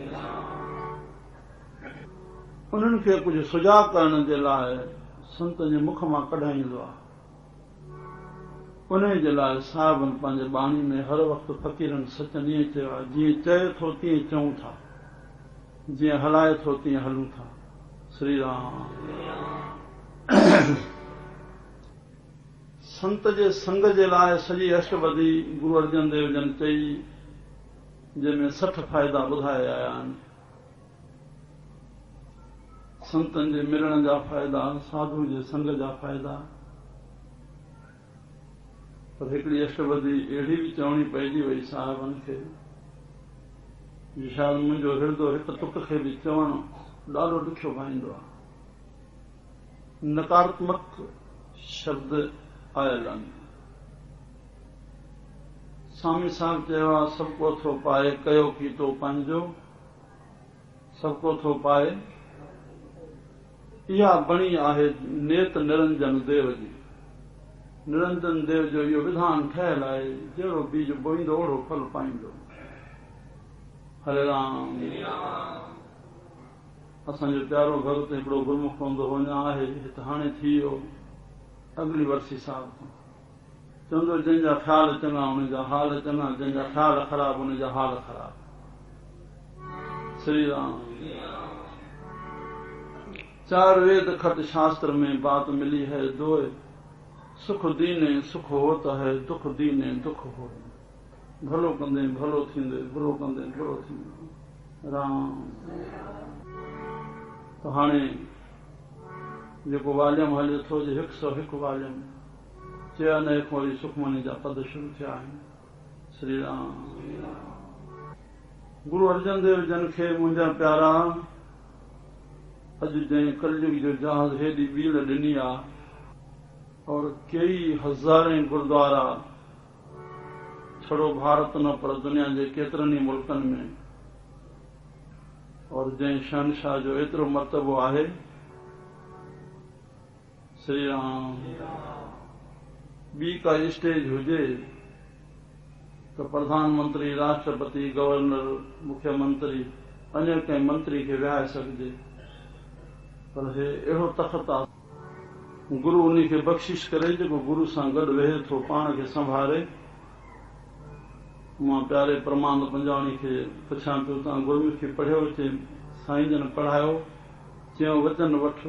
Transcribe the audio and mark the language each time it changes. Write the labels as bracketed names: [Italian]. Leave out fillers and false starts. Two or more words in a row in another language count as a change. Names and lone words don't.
[Sindhi] उन्हनि खे कुझु सुजाॻ करण जे लाइ संतनि जे मुख मां कढाईंदो आहे। उन जे लाइ साहिबनि पंहिंजे बाणी में हर वक़्तु फ़क़ीरनि सचनि ईअं चयो आहे, जीअं चए थो तीअं चऊं था, जीअं हलाए थो तीअं हलूं था। श्री राम। संत जे संग जे लाइ सॼी अष्टपदी गुरु अर्जन देव जन चई, जंहिंमें 60 फ़ाइदा ॿुधाया आया आहिनि। संतनि जे मिलण जा फ़ाइदा, साधु जे संग जा फ़ाइदा। पर हिकिड़ी अष्टपदी अहिड़ी बि चवणी पइजी वई साहिबनि खे, शायदि मुंहिंजो हृदय हिकु तुक खे बि चवणु ॾाढो ॾुखियो पाईंदो आहे। नकारात्मक शब्द आयल आहिनि। स्वामी साहिब चयो आहे, सभु को थो पाए कयो कीतो पंहिंजो, सभु को थो पाए। इहा बणी आहे नेत निरंजन देव जी। निरंजन देव जो इहो विधान ठहियल आहे, जहिड़ो बीज बोईंदो ओड़ो फल पाईंदो। हरे राम। असांजो प्यारो भॻत हिकिड़ो गुरमुख हूंदो वञा आहे, हिते हाणे थी वियो अॻिली वर्सी साहिब खां। चवंदो, जंहिंजा ख़्याल चङा उनजा हाल चङा, जंहिंजा ख़्याल ख़राब उनजा हाल ख़राब। श्री राम। [Hindi] 4 वेद खट शास्त्र में बात मिली है दोए, सुख दीने सुख होता है, दुख दीने दुख हो। [Sindhi] भलो कंदे भलो थींदे, बुरो कंदे बुरो थींदो। राम। तो हाणे जेको वाल्यम हले थो, जे 101 वाल्यम चया न वरी सुखमनी जा पद शुरू थिया आहिनि। श्री राम। गुरु अर्जन देव जन खे मुंहिंजा प्यारा, अॼु जंहिं कलयुग जो जहाज़ हेॾी बीड़ ॾिनी आहे और कई हज़ारें गुरुद्वारा छड़ो भारत न पर दुनिया जे केतिरनि ई मुल्कनि में, और जंहिं शहनशाह जो एतिरो मर्तबो आहे। श्री राम। ॿी का स्टेज हुजे तो प्रधानमंत्री, राष्ट्रपति, गवर्नर, मुख्यमंत्री अन्य कंहिं मंत्री खे विहाए सघिजे, पर हे अहिड़ो तख़्त आहे गुरु उन खे बख़्शिश करे जेको गुरु सां गॾु वेहे थो, पाण खे संभाले। मां प्यारे परमानंद पंजवाणी खे पुछां पियो, तव्हां गुरमुखी पढ़ियो? चए साईं जन पढ़ायो। चयो वचन वठ।